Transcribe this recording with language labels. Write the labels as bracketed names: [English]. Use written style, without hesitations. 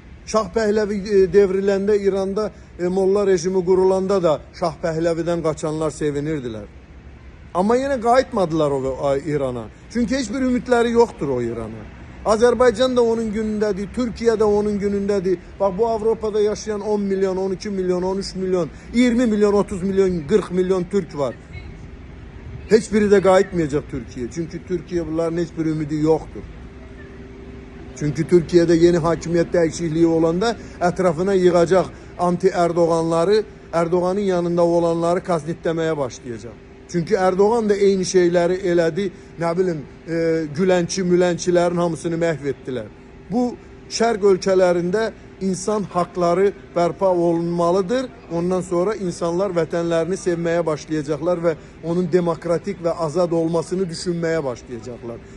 [Azerbaijani] Şah Pəhləvi devriləndə İranda Molla rejimi qurulanda da Şah Pəhləvidən qaçanlar sevinirdilər. [Turkish] Ama yine [Azerbaijani] qayıtmadılar [Turkish] o İran'a. Çünkü hiçbir ümitleri yoktur o İran'a. Azerbaycan da onun günündedir, Türkiye de onun günündedir. Bak bu Avrupa'da yaşayan 10 milyon, 12 milyon, 13 milyon, 20 milyon, 30 milyon, 40 milyon Türk var. Hiçbiri de qayıtmayacak Türkiye. Çünkü Türkiye bunların hiçbir ümidi yoktur. Çünkü Türkiye'de yeni hakimiyet değişikliği olanda etrafına yığacak anti-Erdoğanları, Erdoğan'ın yanında olanları kaznitlemeye başlayacak. Çünkü Erdoğan da eyni şeyleri [Azerbaijani] elədi, nə bilim, Gülənçilərin hamısını məhv etdilər. Bu şərq ölkələrində insan hakları bərpa olunmalıdır. Ondan sonra insanlar vətənlərini sevməyə başlayacaqlar və onun demokratik və azad olmasını düşünməyə başlayacaqlar.